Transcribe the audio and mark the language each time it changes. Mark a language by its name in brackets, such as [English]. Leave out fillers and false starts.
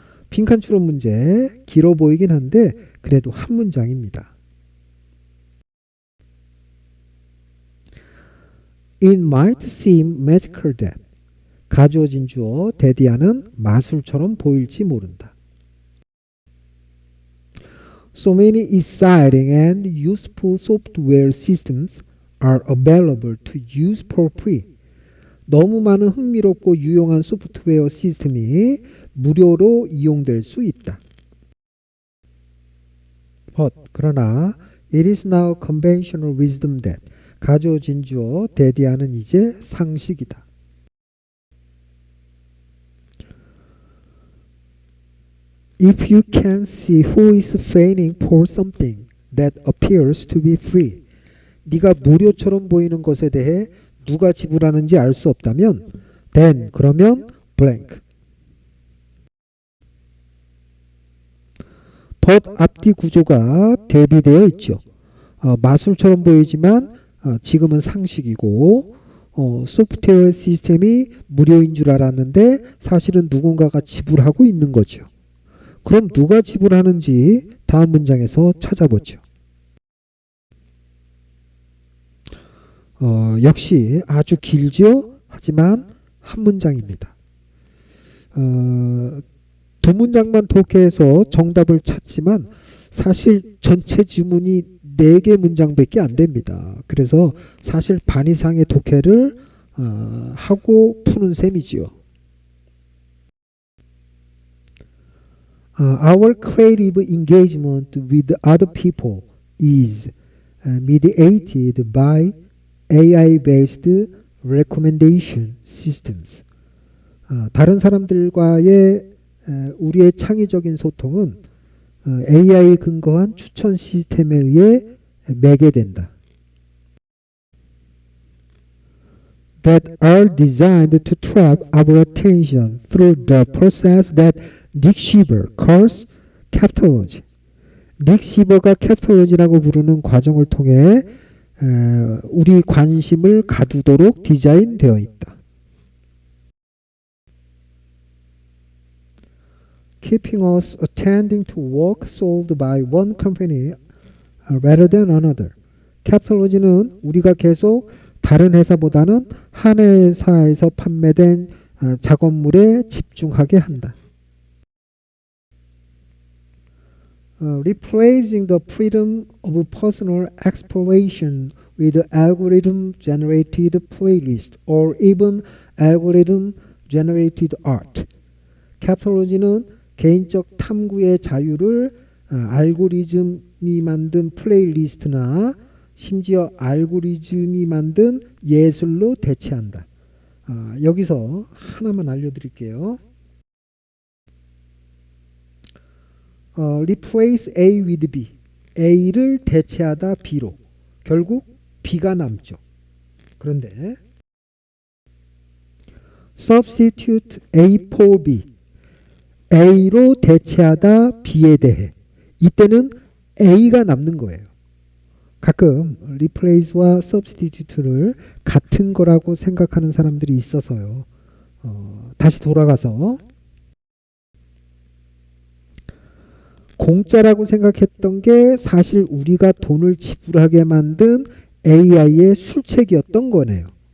[Korean] 빈칸 추론 문제 길어 보이긴 한데 그래도 한 문장입니다. [English] It might seem magical that [Korean] 가주어진 주어 대디하는 마술처럼 보일지 모른다. [English] So many exciting and useful software systems are available to use for free. [Korean] 너무 많은 흥미롭고 유용한 소프트웨어 시스템이 무료로 이용될 수 있다. [English] But [Korean] 그러나 [English] it is now conventional wisdom that [Korean] 가조진주어 대디하는 이제 상식이다. [English] If you can see who is paying for something that appears to be free, [Korean] 네가 무료처럼 보이는 것에 대해 누가 지불하는지 알 수 없다면, [English] then [Korean] 그러면 [English] blank. [Korean] but 앞뒤 구조가 대비되어 있죠. 마술처럼 보이지만 지금은 상식이고 소프트웨어 시스템이 무료인 줄 알았는데 사실은 누군가가 지불하고 있는 거죠. 그럼 누가 지불하는지 다음 문장에서 찾아보죠. 역시 아주 길죠? 하지만 한 문장입니다. 두 문장만 독해해서 정답을 찾지만 사실 전체 지문이 4개 문장밖에 안 됩니다. 그래서 사실 반 이상의 독해를 하고 푸는 셈이지요. [English] Our creative engagement with other people is mediated by AI-based recommendation systems. [Korean] 다른 사람들과의 우리의 창의적인 소통은 AI 근거한 추천 시스템에 의해 매개된다. [English] That are designed to trap our attention through the process that Nick Shiver calls captology. [Korean] 닉 시버가 captology라고 부르는 과정을 통해 우리 관심을 가두도록 디자인되어 있다. [English] Keeping us attending to work sold by one company rather than another. [Korean] captology는 우리가 계속 다른 회사보다는 한 회사에서 판매된 작업물에 집중하게 한다. [English] Replacing the freedom of personal exploration with algorithm-generated playlist or even algorithm-generated art. [Korean] captology는 개인적 탐구의 자유를 알고리즘이 만든 플레이리스트나 심지어 알고리즘이 만든 예술로 대체한다. 여기서 하나만 알려드릴게요. [English] Replace A with B. [Korean] A를 대체하다 B로. 결국 B가 남죠. 그런데 [English] Substitute A for B. [Korean] A로 대체하다 B에 대해. 이때는 A가 남는 거예요. 가끔 replace와 substitute를 같은 거라고 생각하는 사람들이 있어서요. 다시 돌아가서 공짜라고 생각했던 게 사실 우리가 돈을 지불하게 만든 AI의 술책이었던 거네요.